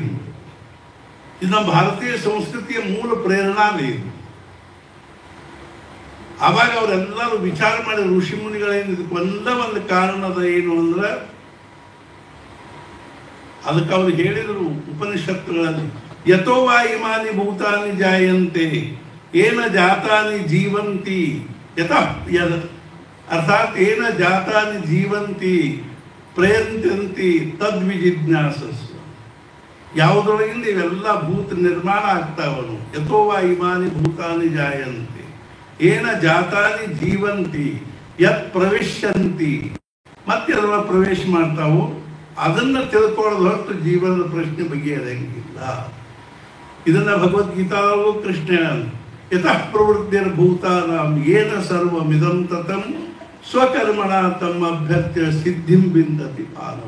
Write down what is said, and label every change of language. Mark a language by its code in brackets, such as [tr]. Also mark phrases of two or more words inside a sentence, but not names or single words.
[kn] ಇದು ನಮ್ಮ ಭಾರತೀಯ ಸಂಸ್ಕೃತಿಯ ಮೂಲ ಪ್ರೇರಣಾನೇ ಇದು. ಆವಾಗ ಅವರೆಲ್ಲರೂ ವಿಚಾರ ಮಾಡಿ ಋಷಿಮುನಿಗಳೇನು ಇದಕ್ಕೆ ಒಂದು ಕಾರಣದ ಏನು ಅಂದ್ರೆ, ಅದಕ್ಕೆ ಅವ್ರು ಹೇಳಿದರು ಉಪನಿಷತ್ತುಗಳಲ್ಲಿ, [sa] ಯಥೋ ವಾ ಇಮಾನಿ ಭೂತಾನಿ ಜಾಯಂತೆ ಏನ ಜಾತಾನಿ ಜೀವಂತಿ ಯತಃ ಅರ್ಥಾತ್ ಏನ ಜಾತಾನಿ ಜೀವಂತಿ ಪ್ರಯಂತ್ಯಂತಿ ತದ್ವಿಜಿಜ್ಞಾಸಸ್ವ. [kn] ಯಾವುದರೊಳಗಿಂದ ಇವೆಲ್ಲ ಭೂತ ನಿರ್ಮಾಣ ಆಗ್ತಾವನು. [sa] ಯಥೋ ವಾ ಇಮಾನಿ ಭೂತಾನಿ ಜಾಯಂತೆ ಏನ ಜಾತಾನಿ ಜೀವಂತಿ ಯತ್ ಪ್ರವೇಶಂತಿ, [kn] ಮತ್ತೆ ಅದರ ಪ್ರವೇಶ ಮಾಡ್ತಾವು. ಅದನ್ನು ತಿಳ್ಕೊಳ್ಳೋದು ಹೊರತು ಜೀವನದ ಪ್ರಶ್ನೆ ಬಗೆಹರಂಗಿಲ್ಲ. ಇದನ್ನ ಭಗವದ್ಗೀತಾವು [sa] ಕೃಷ್ಣ ಯತಃ ಪ್ರವೃತ್ತಿರ್ ಭೂತಾನಾಂ ಏನ ಸರ್ವಮಿದಂ ತತಂ ಸ್ವಕರ್ಮಣ ತಮ್ಮ ಅಭ್ಯರ್ಥ್ಯ ಸಿದ್ಧಿಂ ಬಿಂದತಿ ಮಾನವ.